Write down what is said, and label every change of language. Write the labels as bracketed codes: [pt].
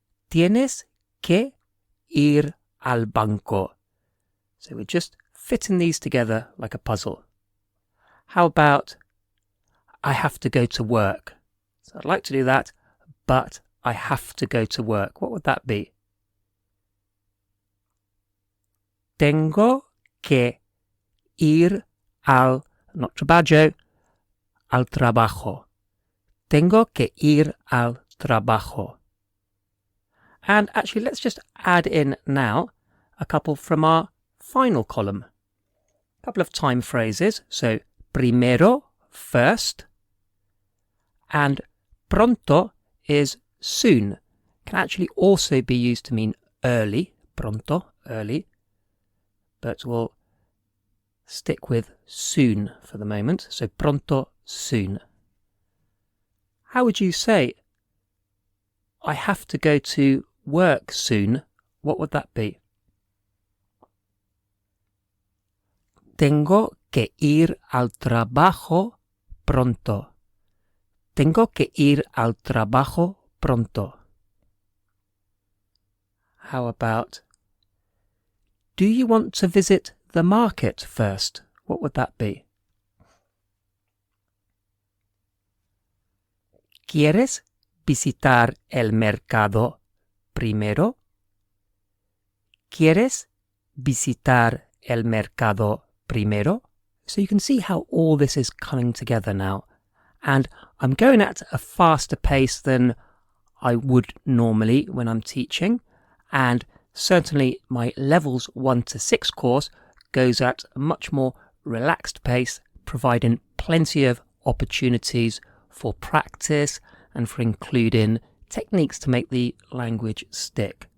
[es] Tienes que ir al banco. [en] So we're just fitting these together like a puzzle. How about I have to go to work? So I'd like to do that, but I have to go to work. What would that be? [es] Tengo que ir al, [en] not [es] trabajo, al trabajo. Tengo que ir al trabajo. [en] And actually, let's just add in now a couple from our final column. A couple of time phrases. So, primero, first, and pronto is soon. Can actually also be used to mean early, pronto, early, but we'll stick with soon for the moment. So pronto, soon. How would you say, I have to go to work soon? What would that be? [es] Tengo que ir al trabajo pronto. Tengo que ir al trabajo pronto. [en] How about, do you want to visit the market first? What would that be? [es] ¿Quieres visitar el mercado primero? ¿Quieres visitar el mercado primero? [en] So you can see how all this is coming together now. And I'm going at a faster pace than I would normally when I'm teaching. And certainly my Levels 1 to 6 course goes at a much more relaxed pace, providing plenty of opportunities for practice and for including techniques to make the language stick.